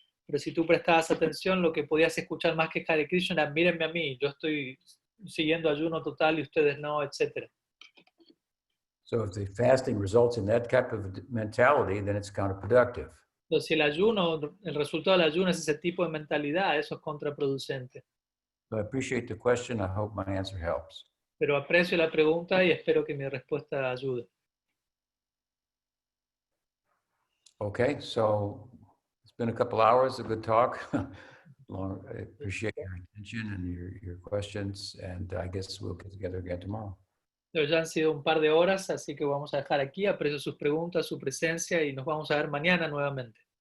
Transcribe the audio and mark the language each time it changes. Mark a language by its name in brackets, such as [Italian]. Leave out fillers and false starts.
[Spanish] Pero si tú prestabas atención, lo que podías escuchar más que Hare Krishna era, mírenme a mí, yo estoy siguiendo ayuno total y ustedes no, etc. [English] So if the fasting results in that type of mentality, then it's counterproductive. [Spanish] Entonces, si el resultado del ayuno es ese tipo de mentalidad, eso es contraproducente. [English] So I appreciate the question. I hope my answer helps. [Spanish] Pero aprecio la pregunta y espero que mi respuesta ayude. [English] Okay, so it's been a couple hours, a good talk. I appreciate your attention and your questions, and I guess we'll get together again tomorrow. [Spanish] Pero ya han sido un par de horas, así que vamos a dejar aquí. Aprecio sus preguntas, su presencia, y nos vamos a ver mañana nuevamente.